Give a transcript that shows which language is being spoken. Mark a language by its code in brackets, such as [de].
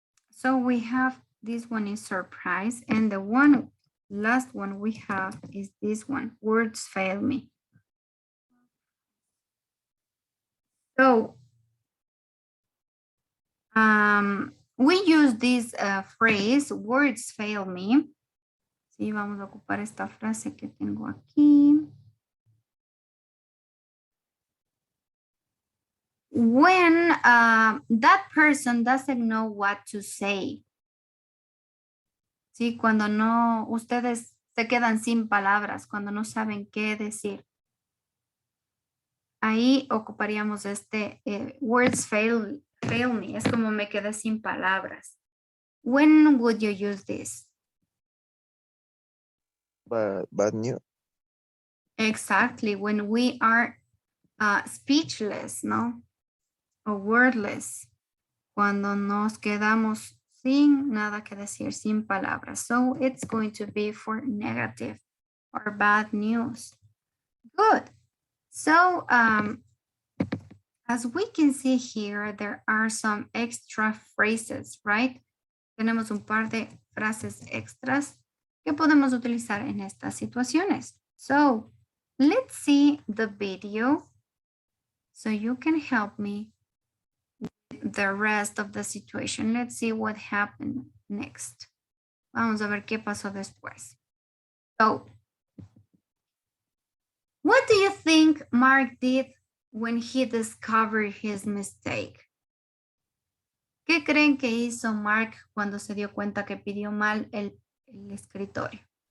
[en] So we have this one is surprise, and the last one we have is this one. Words fail me. So we use this phrase, words fail me. [es] Sí, vamos a ocupar esta frase que tengo aquí. [en] When that person doesn't know what to say. [es] Sí, cuando no, ustedes se quedan sin palabras, cuando no saben qué decir. Ahí ocuparíamos este [en] words fail me. [es] Es como me quedé sin palabras. [en] When would you use this? Bad news. Exactly, when we are speechless, ¿no? [es] O wordless. Cuando nos quedamos sin nada que decir, sin palabras. [en] So it's going to be for negative or bad news. Good. So as we can see here, there are some extra phrases, right? [es] Tenemos un par de frases extras que podemos utilizar en estas situaciones. [en] So let's see the video so you can help me with the rest of the situation. Let's see what happened next. [es] Vamos a ver qué pasó después. [en] So, what do you think Mark did when he discovered his mistake? [es] ¿Qué creen que hizo Mark cuando se dio cuenta que pidió mal el escritorio?